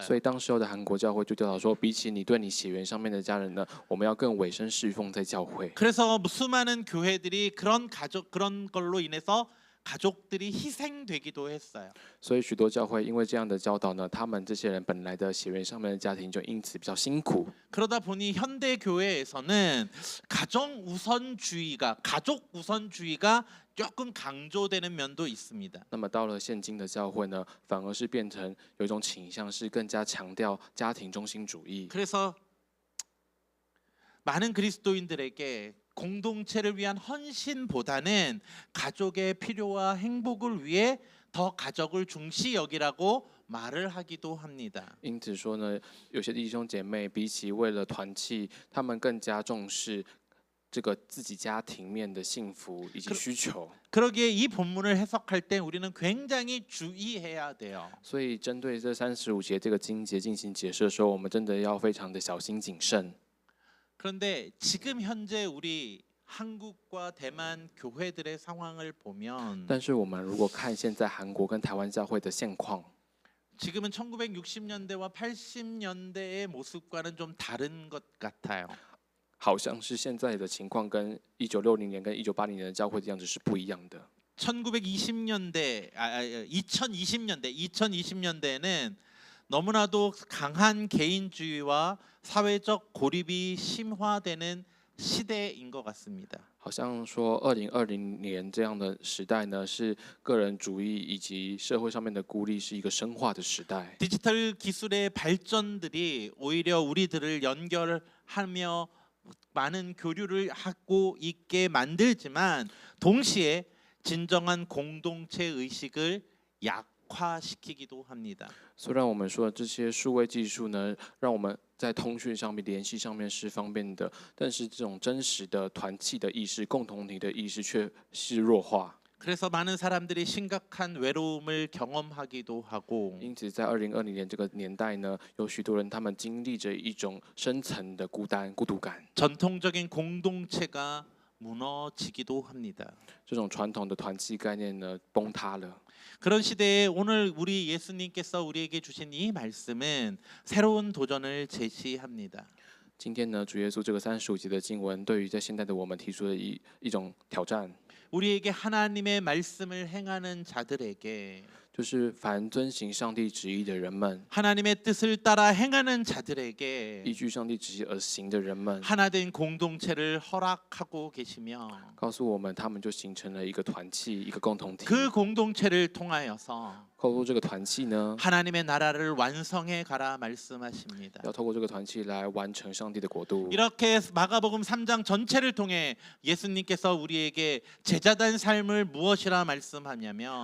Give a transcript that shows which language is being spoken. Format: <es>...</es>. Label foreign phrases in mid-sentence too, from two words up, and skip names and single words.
<zh>所以当时候的韩国教会就教导说，比起你对你血缘上面的家人呢，我们要更委身侍奉在教会。</zh> <ko>그래서 수많은 교회들이 그런 걸로 인해서 가족들이 희생되기도 했어요.</ko> <zh>所以许多教会因为这样的教导呢，他们这些人本来的血缘上面的家庭就因此比较辛苦。</zh> <ko>그러다 보니 현대 교회에서는 가족 우선주의가 조금 강조되는 면도 있습니다.</ko> <zh>那么到了现今的教会呢，反而是变成有一种倾向，是更加强调家庭中心主义。</zh> <ko>그래서 많은 그리스도인들에게 공동체를 위한 헌신보다는 가족의 필요와 행복을 위해 더 가족을 중시 여기라고 말을 하기도 합니다.</ko> <zh>因此说呢，有些弟兄姐妹比起为了团契，他们更加重视这个自己家庭面的幸福以及需求。</zh> <ko>그러기에 이 본문을 해석할 때 우리는 굉장히 주의해야 돼요.</ko> <zh>所以针对这35节这个经节进行解释的时候，我们真的要非常的小心谨慎。</zh> <ko>그런데 지금 현재 우리 한국과 대만 교회들의 상황을 보면</ko> <zh>但是我们如果看现在韩国跟台湾教会的现况，</zh> <ko>지금은 1960년대와 80년대의 모습과는 좀 다른 것 같아요.</ko> <zh>好像是现在的情况跟1960年跟1980年的教会的样子是不一样的。</zh> <ko>2020년대에는 너무나도 강한 개인주의와 사회적 고립이 심화되는 시대인 것 같습니다.</ko> <zh>好像说2020年这样的时代呢，是个人主义以及社会上面的孤立是一个深化的时代。</zh> <ko>디지털 기술의 발전들이 오히려 우리들을 연결하며 많은 교류를 하고 있게 만들지만 동시에 진정한 공동체 의식을 약화시키기도 합니다.</ko> <zh>虽然我们说这些数位技术呢，让我们在通讯上面、联系上面是方便的，但是这种真实的团契的意识、共同体的意识却是弱化。</zh> <ko>그래서 많은 사람들이 심각한 외로움을 경험하기도 하고</ko> <zh>因此，在2020年这个年代呢，有许多人他们经历着一种深层的孤单、孤独感。</zh> <ko>전통적인 공동체가 무너지기도 합니다.</ko> <zh>这种传统的团契概念呢，崩塌了。</zh> <ko>그런 시대에 오늘 우리 예수님께서 우리에게 주신 이 말씀은 새로운 도전을 제시합니다.</ko> <zh>今天呢，主耶稣这个35节的经文，对于在现代的我们提出了一种挑战，</zh> <ko>우리에게 하나님의 말씀을 행하는 자들에게</ko> <zh>就是凡遵行上帝旨意的人们，</zh> <ko>하나님의 뜻을 따라 행하는 자들에게</ko> <zh>依据上帝旨意而行的人们，</zh> <ko>하나된 공동체를 허락하고 계시며</ko> <zh>告诉我们，他们就形成了一个团契，一个共同体。</zh> <ko>그 공동체를 통하여서</ko> <zh>透过这个团契呢，</zh> <ko>하나님의 나라를 완성해 가라 말씀하십니다.</ko> <zh>要透过这个团契来完成上帝的国度。</zh> <ko>이렇게 마가복음 3장 전체를 통해 예수님께서 우리에게 제자된 삶을 무엇이라 말씀하냐면</ko>